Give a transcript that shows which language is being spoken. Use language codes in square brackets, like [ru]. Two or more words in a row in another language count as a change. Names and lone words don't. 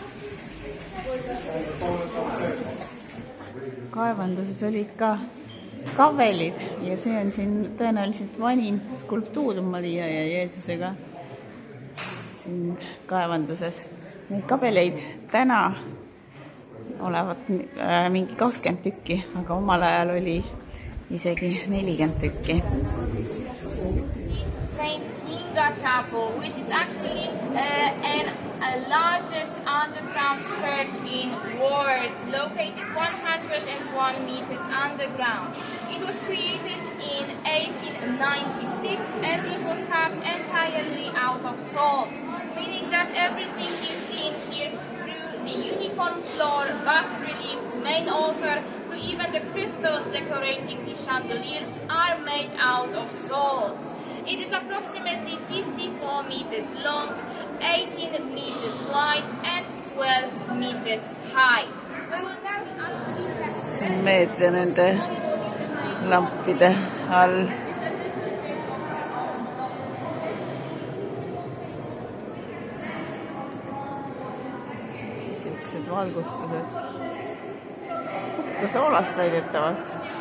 [et] Kaevanduses olid ka kavelid ja see on siin tõenäoliselt vanim skulptuur Maria ja Jeesusega siin kaevanduses. Neid kabeleid täna olevat mingi 20 tükki, aga omal ajal oli isegi 40 tükki. [en] Saint Kinga Chapel, which is actually a largest underground church in world, located 101 1 meters underground. It was created in 1896 and it was carved entirely out of salt, meaning that everything you see in here, through the uniform floor, bas-reliefs, main altar, to even the crystals decorating the chandeliers are made out of salt. It is approximately 54 meters long, 18 meters wide and 12 meters high. [et] See on meetri nende lampide all. Siuksed valgustused. Puhta soolast väidetavalt.